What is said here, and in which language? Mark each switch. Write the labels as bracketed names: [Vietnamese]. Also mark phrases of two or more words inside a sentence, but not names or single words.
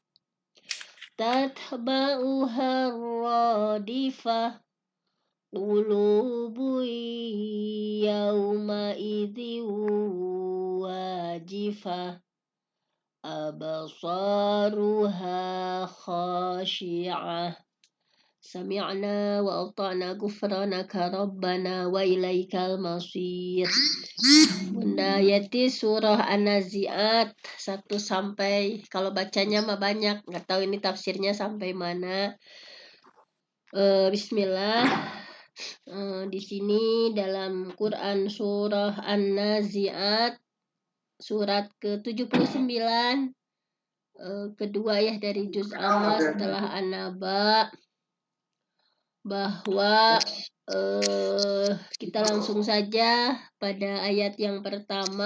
[Arabic] تتبعها الرادفة قلوب يومئذ واجفة أبصارها خاشعة سمعنا وأطعنا غفرانك ربنا وإليك المصير. [Indonesian] Bunda Yati surah An-Nazi'at 1 sampai, kalau bacanya mah banyak, nggak tahu ini tafsirnya sampai mana. Bismillah. Di sini dalam Quran surah An-Nazi'at surat ke-79 kedua ya dari juz amma setelah An-Naba, bahwa kita langsung saja pada ayat yang pertama.